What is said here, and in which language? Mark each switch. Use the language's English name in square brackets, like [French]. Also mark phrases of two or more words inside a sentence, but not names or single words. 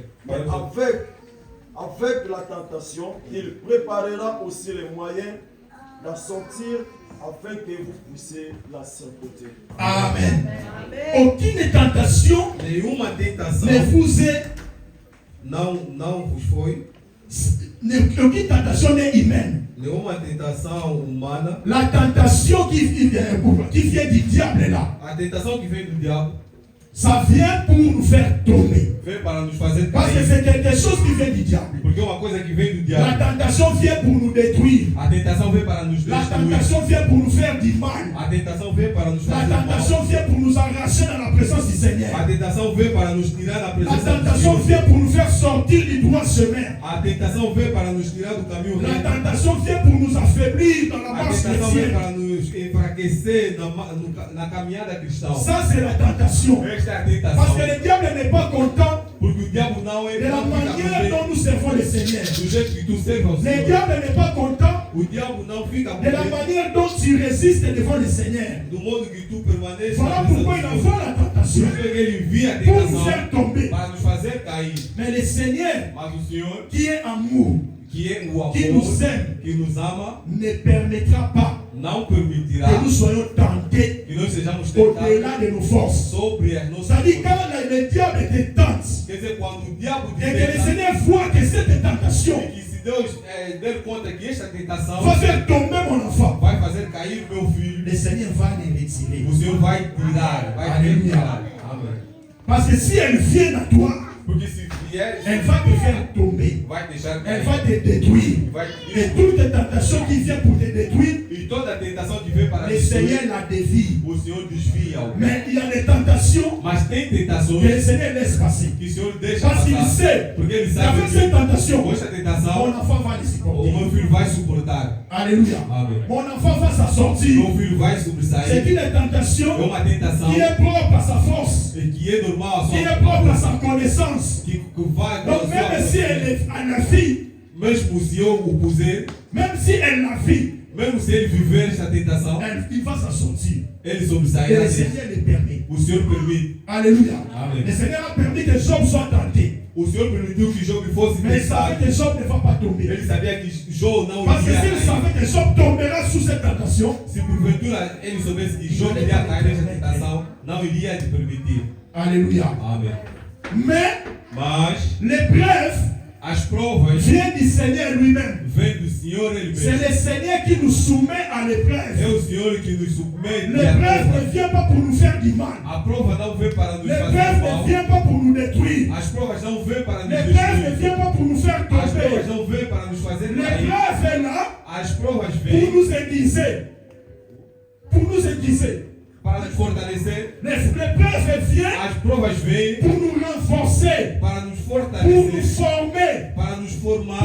[French] Mais avec la tentation, il préparera aussi les moyens d'en sortir afin que vous puissiez la supporter. Amen. Aucune tentation [Portuguese] Nenhuma tentação [French] ne vous est. [Portuguese] não vos foi. [French] Aucune tentation n'est humaine. [Portuguese] Nenhuma tentação humana. [French] La tentation qui vient du diable là, [Portuguese] A tentação que vem do diabo [French] Ça vient pour nous faire tomber. [Portuguese] Vem para nos fazer [French] Parce que [Portuguese] cair. [French] c'est quelque chose qui vient du diable. [Portuguese] Porque é uma coisa que vem do [French] La [Portuguese] diabo. [French] tentation vient pour nous détruire. [Portuguese] A tentação vem para nos [French] La [Portuguese] destruir. [French] tentation vient pour nous faire du mal. [Portuguese] A tentação vem para nos [French] La [Portuguese] fazer mal. [French] tentation vient pour nous arracher dans la présence du Seigneur. [Portuguese] A tentação vem para nos tirar da [French] La [Portuguese] presença do [French] tentation [Portuguese] Senhor. [French] vient pour nous faire sortir du droit chemin. [Portuguese] A tentação vem para nos tirar do caminho [French] La [Portuguese] reto. [French] tentation vient pour nous affaiblir dans la [Portuguese] A [French] marche [Portuguese] tentação vem [French] chrétienne. [Portuguese] para nos enfraquecer na caminhada cristã. [French] Ça, c'est la tentation. [Portuguese] Esta é a [French] Parce [Portuguese] tentação. [French] que le diable n'est pas content [Portuguese] Porque o diabo não é [French] de la [Portuguese] não fica [French] manière [Portuguese] contente [French] dont nous servons le Seigneur. [Portuguese] do jeito que tu serves ao [French] Le [Portuguese] Senhor. [French] diable n'est pas content [Portuguese] O diabo não fica [French] de la [Portuguese] contente [French] manière dont tu résistes devant le Seigneur. [Portuguese] do modo que tu permaneces [French] Voilà [Portuguese] na presença [French] pourquoi [Portuguese] do [French] il [Portuguese] Senhor. [French] envoie la tentation [Portuguese] Por isso que ele envia a [French] pour nous [Portuguese] tentação [French] faire tomber. [Portuguese] para nos fazer cair. [French] Mais le Seigneur, [Portuguese] Mas o Senhor, [French] qui est amour, [Portuguese] que é o [French] qui [Portuguese] amor, [French] nous aime, [Portuguese] que nos ama, [French] ne permettra pas [Portuguese] não permitirá [French] que nous soyons tentés [Portuguese] que nós sejamos tentados [French] au-delà de nos forces. [Portuguese] sobre as nossas [French] C'est-à-dire, [Portuguese] forças. [French] quand le diable te tente [Portuguese] Quer dizer, quando o diabo te [French] et que le [Portuguese] tenta, [French] Seigneur voit que cette tentation [Portuguese] e que se Deus der conta que esta tentação [French] va faire tomber mon enfant, [Portuguese] vai fazer cair meu filho, [French] le Seigneur va les retirer. [Portuguese] o Senhor vai tirar, vai [French] Aleluia. [Portuguese] retirar. Amém. [French] Parce que si elle vient à toi, [Portuguese] Porque se vier, [French] elle va te faire tomber. [Portuguese] vai deixar [French] Elle [Portuguese] cair. [French] va te détruire. [Portuguese] Vai [French] Et toute tentation qui vient pour te détruire, [Portuguese] E toda a tentação que vem para [French] le [Portuguese] destruir, [French] Seigneur la dévie. [Portuguese] o Senhor desvia. [French] Mais il y a des tentations [Portuguese] Mas tem [French] que le [Portuguese] tentações [French] Seigneur laisse passer. [Portuguese] que o Senhor deixa [French] Parce qu'il [Portuguese] passar. [French] sait [Portuguese] Porque ele sabe [French] qu'avec cette [Portuguese] que [French] tentation, [Portuguese] com esta [French] mon [Portuguese] tentação, [French] enfant va les [Portuguese] o [French] supporter. [Portuguese] meu filho vai suportar. [French] Alléluia. [Portuguese] Amém. [French] Mon enfant va s'en sortir. [Portuguese] Meu filho vai [French] C'est [Portuguese] sobressair. [French] une [Portuguese] É [French] tentation [Portuguese] uma tentação [French] qui est propre à sa force, [Portuguese] e que é normal a [French] qui est [Portuguese] sua [French] propre à sa connaissance. [Portuguese] que vai com a [French] Donc même si [Portuguese] sua [French] elle a vie, [Portuguese] mesmo se eu o puser, [French] même si elle la vit, [Portuguese] mesmo se ele viver esta tentação, [French] il va s'en sortir. [Portuguese] ele [French] Et [Portuguese] sobressairá. [French] le Seigneur le permet. [Portuguese] O Senhor permite. [French] Alléluia. [Portuguese] Amen. [French] Le Seigneur a permis que Job soit tenté. [Portuguese] O Senhor permitiu que Job fosse [French] Mais il savait [Portuguese] tentado. [French] que Job ne va pas tomber. [Portuguese] Ele sabia que Job não [French] Parce que [Portuguese] iria [French] s'il [Portuguese] cair. [French] savait que Job tombera sous cette tentation, [Portuguese] Se porventura ele soubesse que Job iria cair nesta tentação, não iria te permitir. [French] Alléluia. [Portuguese] Amém. [French] Mais [Portuguese] Mas [French] l'épreuve [Portuguese] as provas [French] vient du Seigneur lui-même. [Portuguese] vêm do Senhor ele [French] C'est [Portuguese] mesmo. [French] le Seigneur qui nous soumet à [Portuguese] É [French] l'épreuve. [Portuguese] o Senhor que nos submete à [French] L'épreuve [Portuguese] prova. [French] ne vient pas pour nous faire du mal. [Portuguese] A prova não vem para nos fazer [French] L'épreuve [Portuguese] mal. [French] ne vient pas pour nous détruire. [Portuguese] As provas não vêm para nos [French] L'épreuve ne [Portuguese] destruir. [French] vient pas pour nous faire [Portuguese] As provas [French] tomber. [Portuguese] não vêm para nos fazer cair. [French] L'épreuve est là [Portuguese] As provas [French] pour [Portuguese] vêm [French] nous aiguiser. Pour nous aiguiser. [Portuguese] para nos fortalecer. [French] L'épreuve vient [Portuguese] As provas vêm [French] pour nous renforcer, [Portuguese] para nos [French] pour nous [Portuguese] fortalecer, [French] former, [Portuguese] para nos formar,